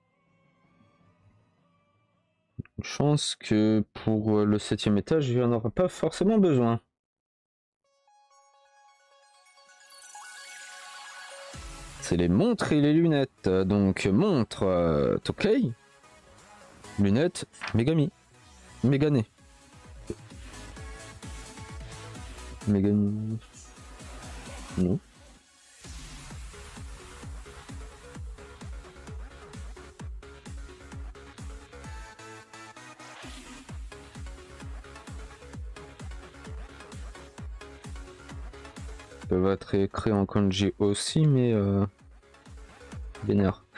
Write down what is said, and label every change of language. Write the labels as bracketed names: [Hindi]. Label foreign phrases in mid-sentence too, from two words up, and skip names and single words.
[French] Je pense que pour le 7e étage, il n'y en aura pas forcément besoin. C'est les montres et les lunettes. Donc montre Tokei. Lunettes Megami. [Japanese] Megane. Megane. [French] Non. Ça peut être écrit en kanji aussi, mais vénère.